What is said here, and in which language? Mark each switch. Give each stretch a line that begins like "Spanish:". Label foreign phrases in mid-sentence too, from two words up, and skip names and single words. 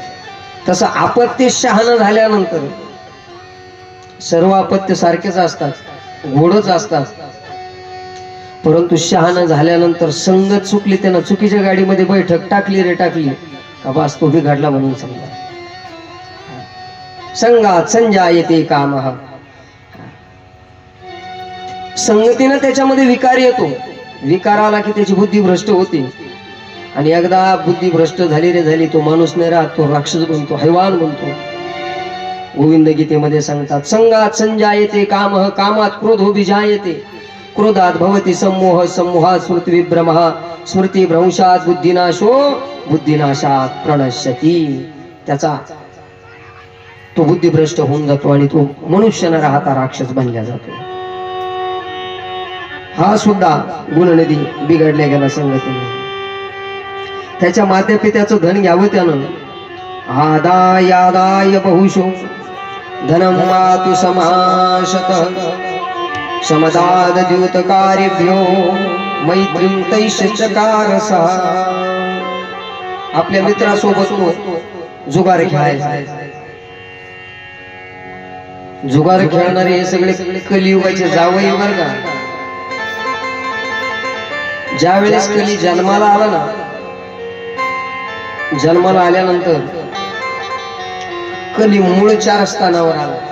Marathi: तसं आपत्ती शहाणा झाल्यानंतर सर्व अपत्य सारखेच असतात, गोडच असतात, परंतु शहाणा झाल्यानंतर संगत चुकली, त्यानं चुकीच्या गाडीमध्ये बैठक टाकली रे टाकली का बस तो बिघडला म्हणून समजा.
Sanskrit: संगात संजायते कामः.
Marathi: संगतीनं त्याच्यामध्ये विकार येतो. विकार आला की त्याची बुद्धी भ्रष्ट होते. आणि एकदा बुद्धी भ्रष्ट झाली रे झाली, तो माणूस नाही राहत, तो राक्षस बनतो, हैवान बनतो. गोविंद गीतेमध्ये सांगतात,
Sanskrit: संगात संजायते कामः कामात क्रोधो विजायते क्रोधात भवति सम्मोह सम्मोहात स्मृती विभ्रमः स्मृती भ्रंशात बुद्धिनाशो बुद्धिनाशात प्रणश्यती.
Marathi: त्याचा तो बुद्धिभ्रष्ट होऊन जातो आणि तो मनुष्य न राहता राक्षस बनला जातो. हा सुद्धा गुणनिधी बिघडल्या गेला संगतीने. त्याच्या मातेपित्याचं धन घ्यावं त्यानं.
Sanskrit: आदायादाय बहुशो धनम मातु समाशतः समदाद द्यूतकार्यभ्यो मैत्रीं तैश्चकार सहा.
Marathi: आपल्या मित्रासोबत तो जुगार खेळायचा. जुगार खेळणारे हे सगळे कलियुगाचे जावई वर्ग. ज्या वेळेस कली जन्माला आला ना, जन्माला आल्यानंतर कली मूळ 4 स्थानावर आला.